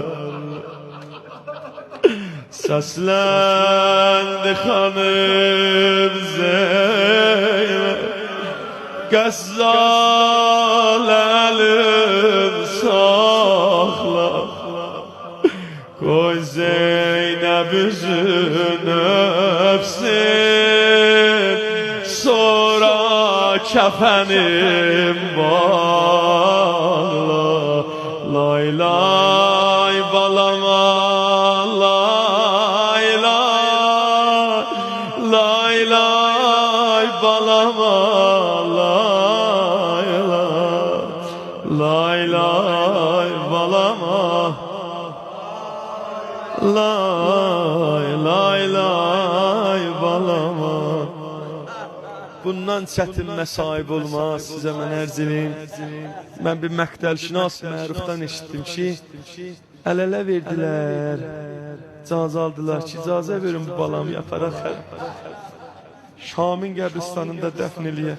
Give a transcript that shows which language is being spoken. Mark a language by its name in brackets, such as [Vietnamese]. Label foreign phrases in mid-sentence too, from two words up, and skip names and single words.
[Turkish] Seslendi hanım Zeynep, Gazzal elim sakla. Koy Zeynep yüzün öpsün, sonra kefenim bağla. [Azerbaijani] Lay lay balama, lay lay, lay lay balama, lay lay, lay lay balama, lay lay lay balama. Bundan çətin məsaib olmaz, sizə mən ərz edeyim. Mən bir məqtəlşinas mərufdan eşitdim ki, əl-ələ verdilər, icazə aldılar ki, icazə verin bu balamı yaparaq Şam'ın qəbristanında dəfn eləyək.